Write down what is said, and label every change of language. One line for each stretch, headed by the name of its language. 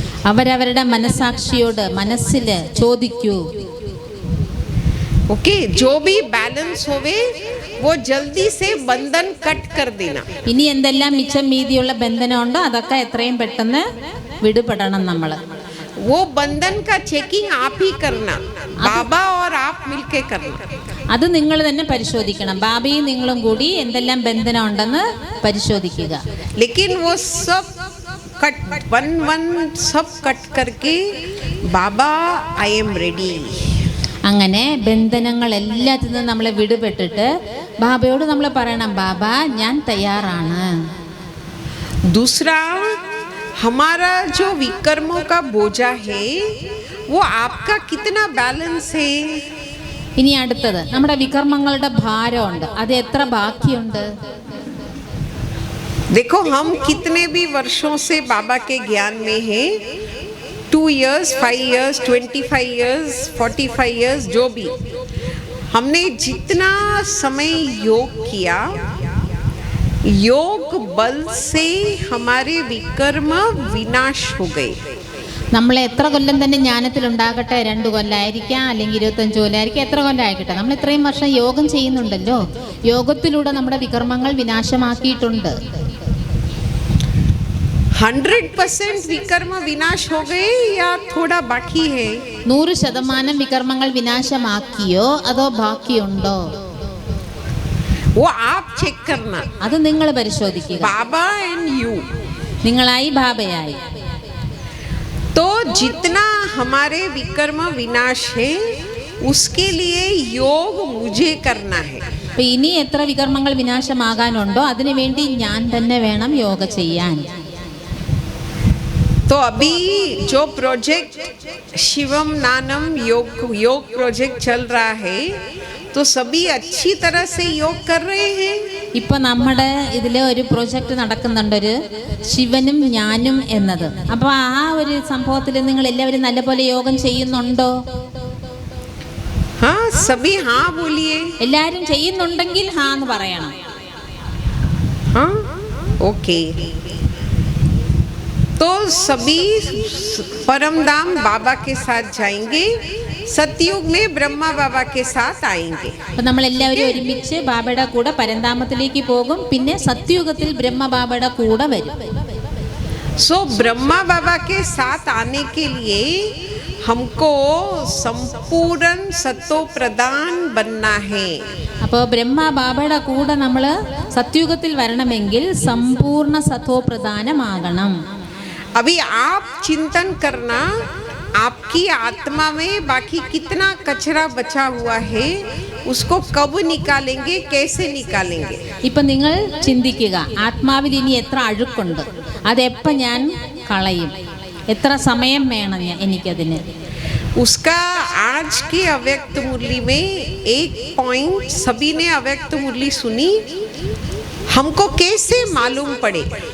Malayalam: അവരവരുടെ മനസാക്ഷിയോട് മനസ്സിൽ ചോദിക്കൂ.
Hindi: ओके, जो भी बैलेंस होवे वो जल्दी से बंधन कट कर देना.
Malayalam: ഇനി എന്തെല്ലാം മിച്ചം മീതിയുള്ള ബന്ധനമുണ്ടോ അതൊക്കെ എത്രയും പെട്ടെന്ന് വിടുപെടണം നമ്മൾ.
Hindi: वो बंधन का चेकिंग आप ही करना, बाबा और आप मिलके करना.
Malayalam: അത് നിങ്ങൾ തന്നെ പരിശോധിക്കണം. ബാബയും നിങ്ങളും കൂടി എന്തെല്ലാം ബന്ധനം ഉണ്ടെന്ന് പരിശോധിക്കുക.
Hindi: लेकिन वो सब कट वन सब कट करके बाबा
English: I am ready.
Malayalam: അങ്ങനെ ബന്ധനങ്ങൾ എല്ലാത്തിൽ നിന്നും നമ്മളെ വിടുപെട്ടിട്ട് ബാബയോട് നമ്മൾ പറയണം, ബാബ ഞാൻ തയ്യാറാണ്.
Hindi: दूसरा, हमारा जो विकर्मों का बोझा है वो आपका कितना बैलेंस है?
Malayalam: ഇനി അടുത്തത്, നമ്മുടെ വികർമ്മങ്ങളുടെ ഭാരമുണ്ട്, അത് എത്ര ബാക്കിയുണ്ട്?
Hindi: देखो, हम कितने भी वर्षों से बाबा के ज्ञान में हैं,
English: 2 years, 5 years, 25 years, 45 years,
Hindi: जो भी हमने जितना समय योग किया, योग बल से हमारे विकर्म विनाश हो गए.
Malayalam: നമ്മൾ എത്ര കൊല്ലം തന്നെ ജ്ഞാനത്തിലുണ്ടാകട്ടെ, 2 കൊല്ലമായിരിക്കാം, അല്ലെങ്കിൽ 25 കൊല്ലമായിരിക്കാം, എത്ര കൊല്ലം ആയിക്കട്ടെ, നമ്മൾ ഇത്രയും വർഷം യോഗം ചെയ്യുന്നുണ്ടല്ലോ, യോഗത്തിലൂടെ നമ്മുടെ വികർമ്മങ്ങൾ വിനാശമാക്കിയിട്ടുണ്ട്.
Hindi: 100% विकर्म विनाश हो गए या थोड़ा बाकी है?
Malayalam: 100% വികർമ്മങ്ങൾ വിനാശമാക്കിയോ അതോ ബാക്കിയുണ്ടോ?
Hindi: वो आप चेक करना.
Malayalam: അത് നിങ്ങൾ പരിശോധിക്കുക.
English: Baba and you,
Malayalam: നിങ്ങളായി ബാബയായി.
Hindi: तो जितना हमारे विकर्म विनाश है उसके लिए योग मुझे करना है.
Malayalam: അപ്പോൾ ഇനി എത്ര വികർമ്മങ്ങൾ വിനാശമാകാനുണ്ടോ അതിനു വേണ്ടി ഞാൻ തന്നെ വേണം യോഗ ചെയ്യാൻ.
Hindi: तो अभी जो प्रोजेक्ट शिवम नानम योग प्रोजेक्ट चल रहा है, तो सभी अच्छी तरह से योग कर रहे हैं.
Malayalam: ഇപ്പൊ നമ്മുടെ ഇതിൽ ഒരു പ്രോജക്റ്റ് നടക്കുന്നുണ്ട്, ഒരു ശിവനും ഞാനും എന്നത്. അപ്പോൾ ആ ഒരു സംഭവത്തിൽ നിങ്ങൾ എല്ലാവരും നല്ലപോലെ യോഗം ചെയ്യുന്നുണ്ടോ?
Hindi: हाँ, सभी हाँ बोलिए.
Malayalam: എല്ലാവരും ചെയ്യുന്നുണ്ടെങ്കിൽ ഹാ എന്ന് പറയണം.
Hindi: हाँ, ओके. तो सभी परमधाम बाबा के साथ जाएंगे, सतयुग में ब्रह्मा बाबा के साथ आएंगे.
Malayalam: അപ്പോൾ നമ്മൾ എല്ലാവരും ഒരുമിച്ച് ബാബയുടെ കൂടെ പരന്താമത്തിലേക്ക് പോകും, പിന്നെ സത്യയുഗത്തിൽ ബ്രഹ്മ ബാബയുടെ കൂടെ വരും.
Hindi: सो ब्रह्मा बाबा के साथ आने के लिए हमको संपूर्ण सतो प्रदान बनना है.
Malayalam: അപ്പോൾ ബ്രഹ്മ ബാബയുടെ കൂടെ നമ്മൾ സത്യയുഗത്തിൽ വരണമെങ്കിൽ സമ്പൂർണ്ണ സത്തോ പ്രധാനമാകണം.
Hindi: अभी आप चिंतन करना, आपकी आत्मा में बाकी कितना कचरा बचा हुआ है, उसको कब निकालेंगे, कैसे निकालेंगे?
Malayalam: ഇപ്പം നിങ്ങൾ ചിന്തിക്കുക, ആത്മാവിൽ ഇനി എത്ര അഴുക്കുണ്ട്, അതെപ്പം ഞാൻ കളയും, എത്ര സമയം വേണം എനിക്കതിന്?
Hindi: उसका आज की अव्यक्त मुरली में एक पॉइंट, सभी ने अव्यक्त मुरली सुनी, हमको कैसे मालूम पड़े?